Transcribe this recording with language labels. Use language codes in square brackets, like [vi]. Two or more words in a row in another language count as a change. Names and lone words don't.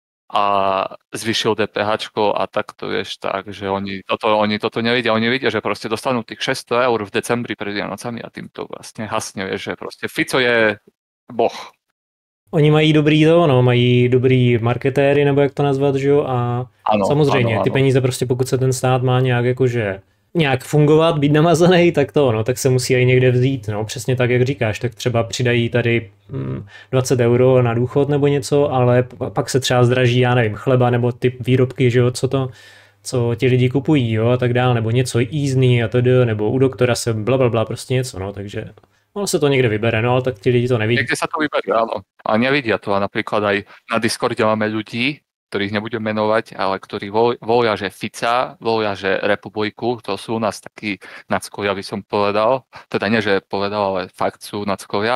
[sk] a zvyšil DPH a takto, vieš, tak, že oni toto nevidia, oni vidia, že proste dostanú tých 600 eur v decembri pred Vianocami a tým to vlastne hasne, vieš, že proste Fico je boh. [cs] Oni mají mají dobrý marketéry, nebo jak to nazvat, že jo, a ano, samozřejmě ano, ty ano. peníze prostě, pokud se ten stát má nějak jakože nějak fungovat, být namazaný, tak to no, tak se musí i někde vzít, no, přesně tak, jak říkáš, tak třeba přidají tady 20 euro na důchod nebo něco, ale pak se třeba zdraží, já nevím, chleba nebo ty výrobky, že jo, co ti lidi kupují, jo, a tak dále, nebo něco jízdný a tedy, nebo u doktora se blablabla, prostě něco, no, [sk] takže ono sa to niekde vybere, no ale tak tí lidi to nevidia. Niekde sa to vybere, áno. A nevidia to. A napríklad aj na Discorde máme ľudí, ktorých nebudem menovať, ale ktorí volia, že Fica, volia, že Republiku. To sú u nás takí nackovia, by som povedal. Teda nie, že povedal, ale fakt sú nackovia.